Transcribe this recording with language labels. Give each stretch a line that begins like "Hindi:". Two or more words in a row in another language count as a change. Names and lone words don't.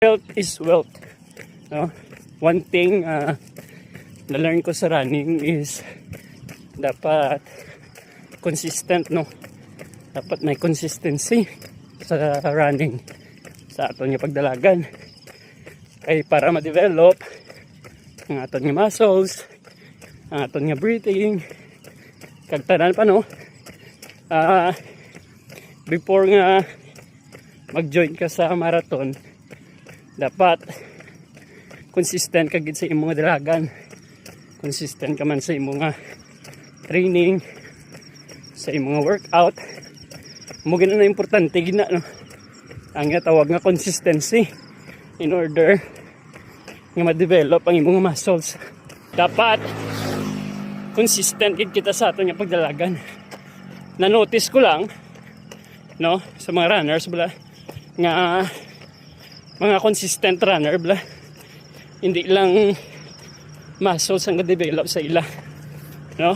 English: Health is wealth. No? One thing
Hiligaynon: na-learn ko sa
English: running is
Hiligaynon: dapat consistent, no? Dapat may consistency sa running sa aton nga pagdalagan. Kay para ma-develop ang aton nga muscles, ang aton nga breathing, kag tanan pa, no? Before nga mag-join ka sa marathon, dapat consistent ka gid sa imong dalagan. Consistent ka man sa imong training, sa imong workout. Mo gina na importante gina, no? Ang tawag nga consistency
English: in order
Hiligaynon: nga ma-develop ang imong muscles. Dapat consistent gid kita sa aton nga pagdalagan. Na-notice ko lang, no, sa mga runners bala nga mga
English: consistent runner
Hiligaynon: bala, hindi lang muscles ang ka-develop sa ila, no?